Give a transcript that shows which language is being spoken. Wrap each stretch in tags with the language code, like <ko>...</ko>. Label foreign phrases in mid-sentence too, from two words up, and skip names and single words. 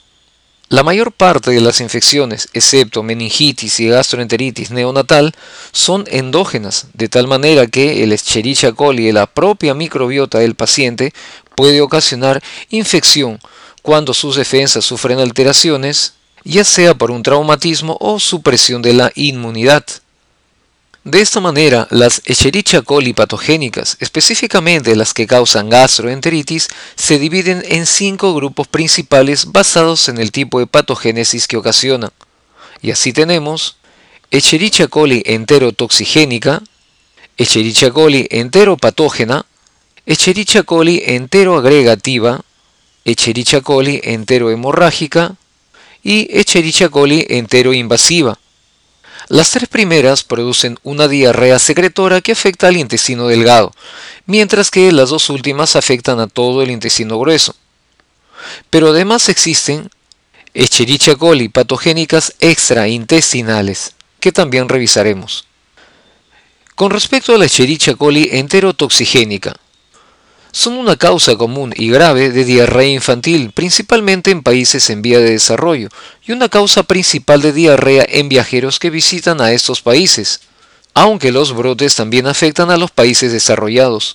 <es>La mayor parte de las infecciones, excepto meningitis y gastroenteritis neonatal, son endógenas, de tal manera que el Escherichia coli de la propia microbiota del paciente puede ocasionar infección cuando sus defensas sufren alteraciones, ya sea por un traumatismo o supresión de la inmunidad. De esta manera, las Escherichia coli patogénicas, específicamente las que causan gastroenteritis, se dividen en 5 grupos principales basados en el tipo de patogénesis que ocasionan. Y así tenemos Escherichia coli enterotoxigénica, Escherichia coli enteropatógena, Escherichia coli enteroagregativa, Escherichia coli enterohemorrágica y Escherichia coli enteroinvasiva. Las tres primeras producen una diarrea secretora que afecta al intestino delgado, mientras que las dos últimas afectan a todo el intestino grueso. Pero además existen Escherichia coli patogénicas extraintestinales, que también revisaremos. Con respecto a la Escherichia coli enterotoxigénica, son una causa común y grave de diarrea infantil, principalmente en países en vía de desarrollo, y una causa principal de diarrea en viajeros que visitan a estos países, aunque los brotes también afectan a los países desarrollados.</es>